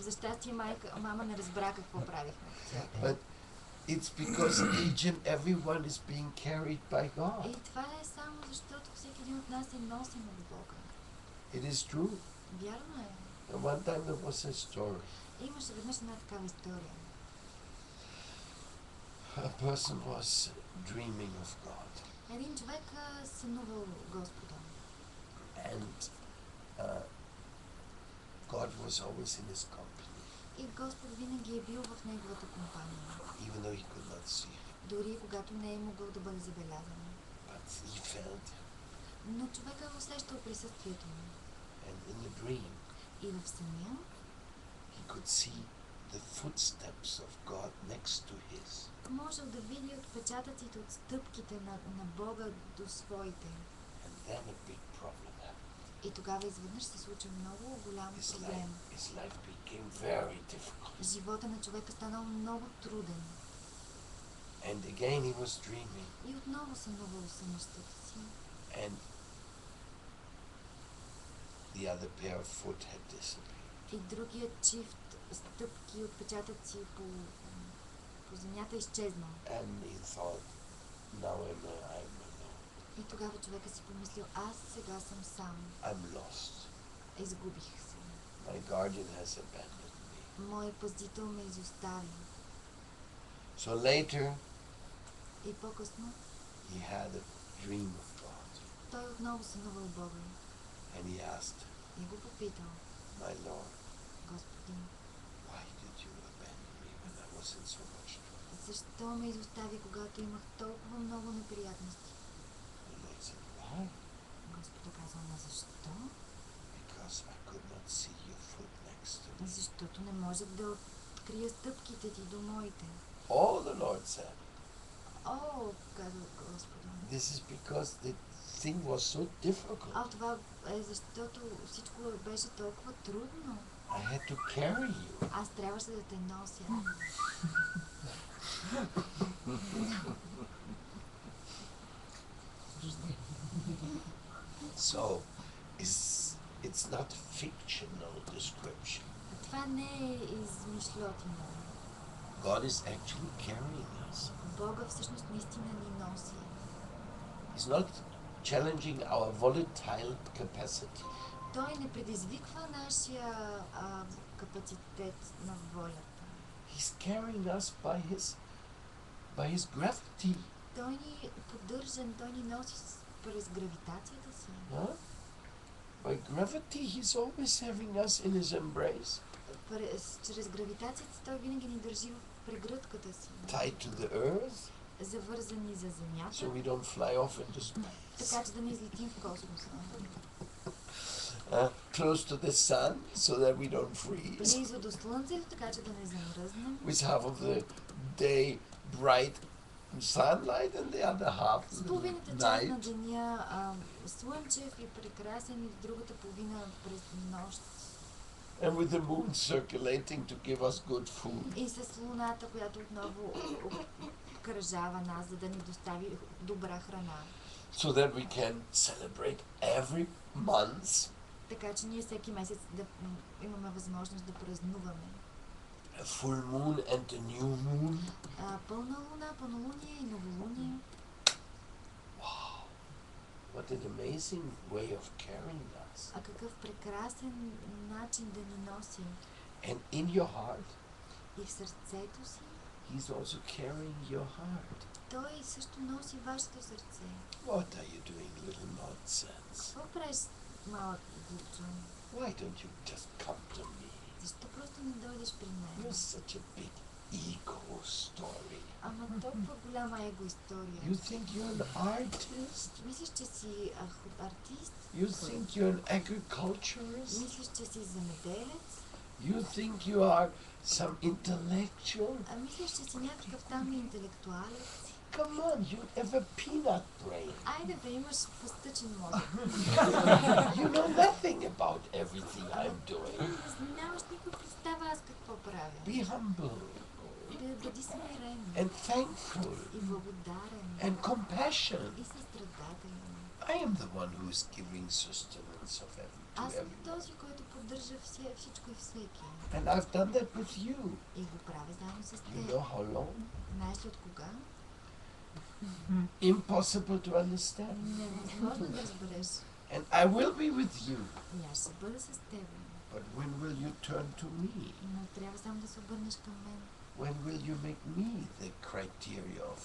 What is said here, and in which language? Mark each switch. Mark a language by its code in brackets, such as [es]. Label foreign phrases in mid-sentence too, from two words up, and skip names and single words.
[bg] За щастие мама не разбра какво правихме. [en] But it's because each and everyone is being carried by God. [bg] И това е само защото всеки един от нас е носен от Бога. [en] It is true. [bg] Вярно е. [en] And one time there was a story. [bg] Имаше веднъж една такава история. [en] A person was dreaming of God. [bg] Един човек сънувал Господа. [en] And God was always in his company, [bg] И Господ винаги е бил в неговата компания. [en] even though he could not see him. [bg] Дори когато не е могъл да бъде забелязан. [en] But he felt him. [bg] Но човека е усещал присъствието му. [en] And in the dream, [bg] И в съня [en] he could see the footsteps of God next to his. [bg] можел да види отпечатъците от стъпките на Бога до своите. [en] And then a big problem happened. [bg] И тогава изведнъж се случи много голям проблем. [en] His life became very difficult. [bg] Живота на човека станал много труден. [en] And again he was dreaming. [bg] И отново сънувал сънищата си. [en] And the other pair of foot had disappeared. [bg] И другият чифт стъпки, отпечатъци по земята изчезнал. [en] And he thought, now I'm alone. [bg] И тогава човека си помислил, аз сега съм сам. [en] I'm lost. [bg] Изгубих се. [en] My guardian has abandoned me. [bg] Моят пазител ме изостави. [en] So later [bg] И по-късно [en] he had a dream of God. [bg] той отново сънувал Бога. [en] And he asked, [bg] И го попитал, [en] my Lord, [bg] Господин, [en] why did you abandon me when I was in so much trouble? [bg] защо ме изостави, когато имах толкова много неприятности? [en] The Lord said, why? [bg] Господ казал, на защо? [en] Because I could not see your foot next to me. [bg] Защото не можех да открия стъпките ти до моите. [en] Oh, the Lord said, [bg] О, каза Господа. [en] this is because the thing was so difficult. [bg] Това е защото всичко беше толкова трудно. [en] I had to carry you. [bg] Аз трябваше да те нося. [en] So, it's not fictional description. [bg] Това не е измишлотина. [en] God is actually carrying us. [bg] Бога всъщност наистина ни носи. [en] He's not challenging our volatile capacity. [bg] Той не предизвиква нашия капацитет на волята. [en] He's carrying us by his gravity. [bg] Той ни поддържа, той ни носи през гравитацията си. Huh? [en] By gravity, he's always having us in his embrace. [bg] Чрез гравитацията той винаги ни държи в прегръдката си. [en] Tied to the earth, [bg] Завързани за земята, [en] so we don't fly off into space. [bg] така че да не излетим в космоса. [en] Close to the sun, so that we don't freeze. [bg] Близо до слънцето, така че да не замръзнем. [en] With half of the day bright sunlight and the other half [bg] С половината част на [en] night. [bg] деня слънчев и прекрасен, и другата половина през нощ. [en] And with the moon circulating to give us good food. [bg] И с луната, която отново обкръжава нас, за да ни достави добра храна. [en] So that we can celebrate every month [bg] Така че ние всеки месец да имаме възможност да празнуваме. [en] a full moon and a new moon. [bg] Пълна луна, пълнолуние и новолуние. [en] Wow, what an amazing way of carrying us. [bg] Какъв прекрасен начин да ни носи. [en] And in your heart, [bg] И в сърцето си, [en] he's also carrying your heart. [bg] той също носи вашето сърце. [en] What are you doing, little nonsense? [bg] Какво правиш, малък глупчо? [en] Why don't you just come to me? [bg] Защо просто не дойдеш при мен? [en] You're such a big ego story. [bg] Ама толкова голяма его история. [en] You think you're an artist? [bg] Мислиш, че си артист? [en] You think you're an agriculturist? [bg] Мислиш, че си земеделец? [en] You think you are some intellectual? [bg] Мислиш, че си някакъв там интелектуалец? [en] Come on, you have a peanut brain. [bg] Айде да имаш пъстъчен мозък. [en] You know nothing about everything I'm doing. [bg] Нямаш никаква представа аз какво правя. [en] Be humble [bg] Бъди смирен [en] and thankful [bg] и благодарен [en] and compassionate. [bg] и състрадателен. [en] I am the one who is giving sustenance of to [bg] Аз съм [en] everyone. [bg] този, който поддържа всичко и всеки. [en] And I've done that with you. [bg] И го правя заедно с [en] You [bg] теб. [en] know how long? [bg] Знаеш ли от кога? [en] Impossible to understand. [bg] Невъзможно да разбереш. [en] And I will be with you. [bg] И аз ще бъда с теб. [en] But when will you turn to me? [bg] Но трябва само да се обърнеш към мен. [en] When will you make me the criteria of